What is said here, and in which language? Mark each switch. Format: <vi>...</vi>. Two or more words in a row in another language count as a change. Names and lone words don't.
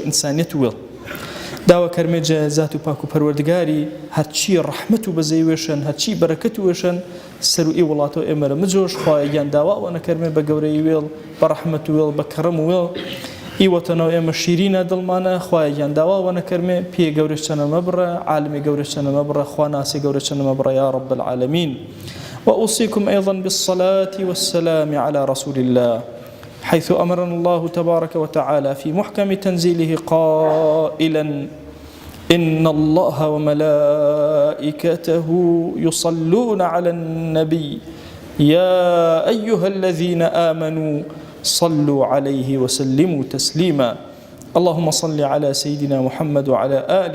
<hac>ئینسانیەت وێڵ داوە کەرمێجە زات و پاک و پەروەردگاری هەرچی ڕەحمەت و بەزەی وێشن هەرچی بەرەکەت وێشن سەر و ئی وڵاتەوە ئێمەرە مجۆش خوایەگیان داواوە نەکەرمێ بە گەورەی وێڵ بە ڕەحمەت و وێڵ بە کەڕەم و وێڵ ئی وەتەنەوە ئێمە شیرینە دڵمانە خوایەگیان داواوە نەکەرمێ پێ گەورەش چەنە مەبڕە عالمی گەورەش چەنە مەبڕە خوا ناسی گەورە چەنە مەبڕە</hac> <ar>یا رب العالمین وأوصيكم أيضا بالصلاة والسلام على رسول الله حيث أمرنا الله تبارك وتعالى في محكم تنزيله قائلا إن الله وملائكته يصلون على النبي يا أيها الذين آمنوا صلوا عليه وسلموا تسليما اللهم صل على سيدنا محمد وعلى آل</ar>